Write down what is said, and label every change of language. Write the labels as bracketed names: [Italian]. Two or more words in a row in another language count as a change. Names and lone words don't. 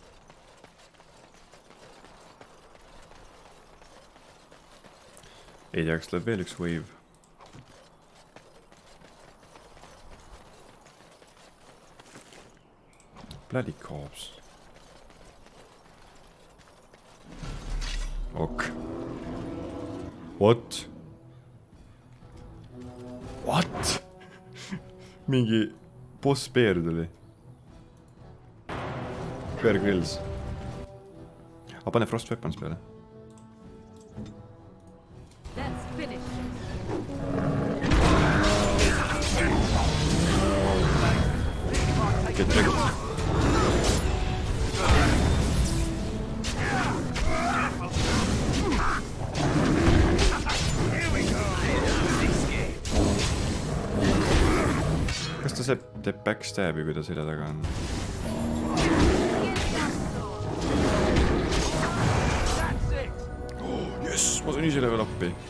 [Estonian] Ei tea, kas tuleb veel üks wave. [English] Bloody corpse. Ok. What? What? [Estonian] Mingi [English] boss bear [Estonian] tuli. Bear Grylls. Aga pane Frost Weapons peale. [English] Let's finish. Get wrecked. [Estonian] Kas ta teeb backstab'i, kui ta selja taga on? Yes, ma sain ise [English] level up'i.